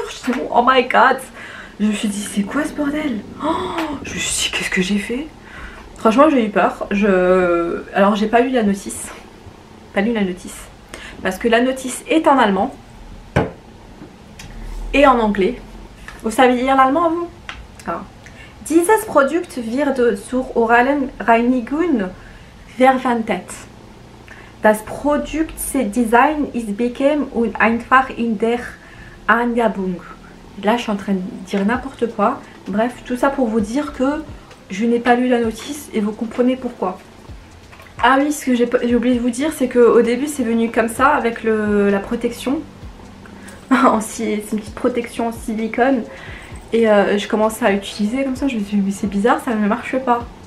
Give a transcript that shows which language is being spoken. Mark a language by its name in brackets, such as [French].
[French] Je me suis dit [English] oh my god. [French] Je me suis dit c'est quoi ce bordel? Je me suis dit qu'est-ce que j'ai fait? Franchement j'ai eu peur. Alors j'ai pas lu la notice. Parce que la notice est en allemand et en anglais. Vous savez lire l'allemand vous? [German] Alors, Dieses Produkt wird zur oralen Reinigung verwendet. Das Produktdesign ist bequem und einfach in der Anwendung. [French] Là je suis en train de dire n'importe quoi. Bref, tout ça pour vous dire que je n'ai pas lu la notice et vous comprenez pourquoi. Ah oui, ce que j'ai oublié de vous dire, c'est qu'au début c'est venu comme ça avec la protection. C'est une petite protection en silicone. Et je commençais à l'utiliser comme ça, je me suis dit mais c'est bizarre, ça ne marche pas.